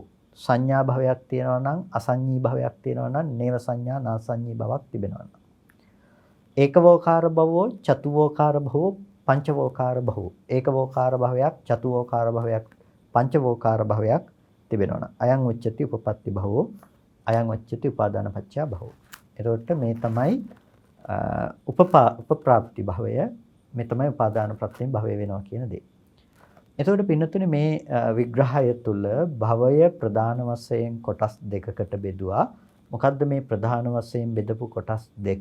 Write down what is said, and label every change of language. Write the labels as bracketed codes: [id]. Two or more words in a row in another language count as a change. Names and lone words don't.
[si] සංඥා භවයක් තියෙනවා නම්, අසංඥී භවයක් තියෙනවා නම්, නේව සංඥා නාසංඥී භවක් තිබෙනවා නම්. [pi] ඒකවෝකාර භවෝ, චතුවෝකාර භවෝ, පංචවෝකාර භවෝ. [si] ඒකවෝකාර භවයක්, චතුවෝකාර භවයක්, පංචවෝකාර භවයක් තිබෙනවා නම් [pi] අයං උච්චති උපපත්ති භවෝ, අයං උච්චති උපාදාන පච්චය භවෝ. [si] එතකොට මේ තමයි උපප්‍රාප්ති භවය. මේ තමයි උපාදාන ප්‍රත්‍යයෙන් භවය වෙනවා කියන දේ. එතකොට පින්නතුනේ මේ විග්‍රහය තුළ භවය ප්‍රධාන වශයෙන් කොටස් දෙකකට බෙදුවා. මොකද්ද මේ ප්‍රධාන වශයෙන් බෙදපු කොටස් දෙක?